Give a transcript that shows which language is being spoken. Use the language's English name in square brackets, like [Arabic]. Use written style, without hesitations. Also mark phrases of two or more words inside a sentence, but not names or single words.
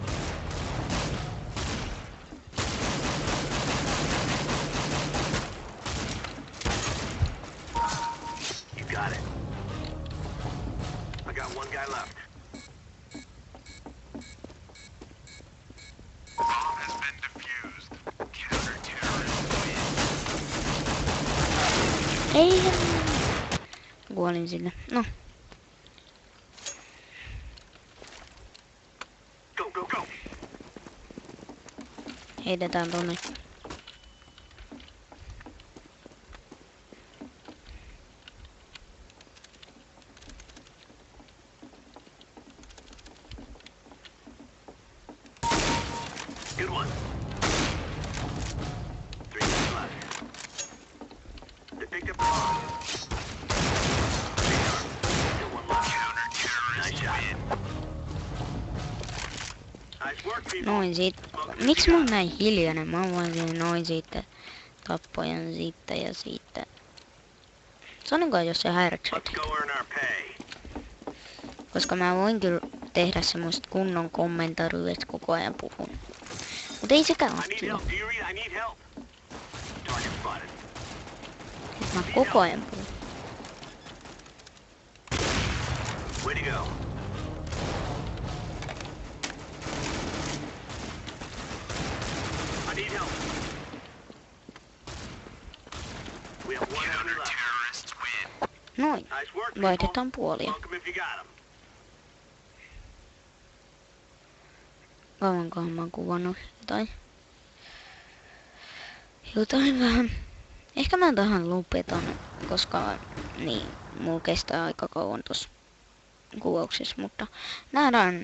[English] You got it. I got 1 guy left. Bomb has been defused. Counter-terrorists win. [Finnish] Ei. Kuolin sinne. No, [English] Go, go, go. [Finnish] heitetään tonne. [English] Good one. 3 guys left. They picked up the bomb. Still 1 left. Counter-terrorists Nice shot. win. Nice work, people. [Finnish] Noin siitä. Miksi mä oon näin hiljainen? Mä oon vaan siinä noin siitä. Tappojan siitä ja siitä. Sanokaa, jos se häiritsee. [English] Let's go earn our pay. [Finnish] Koska mä voin kyllä tehdä semmoista kunnon kommentaria, että koko ajan puhun. Mut ei sekään oo [English] I need [Finnish] kiva. [English] help. Do you read? I need help. Target spotted. [Finnish] Että mä koko ajan puhun. [English] Way to go. I need help. We have 1 enemy left. Counter-terrorists win. [Finnish] Noin. [English] Nice work, people. [Finnish] Vaihdetaan puolia. [English] Welcome if you got 'em. [Finnish] Kauankohan mä oon kuvannut jotain. Jotain vähän. Ehkä mä tähän lopetan, koska niin, mulla kestää aika kauan tossa kuvauksessa, mutta nähdään.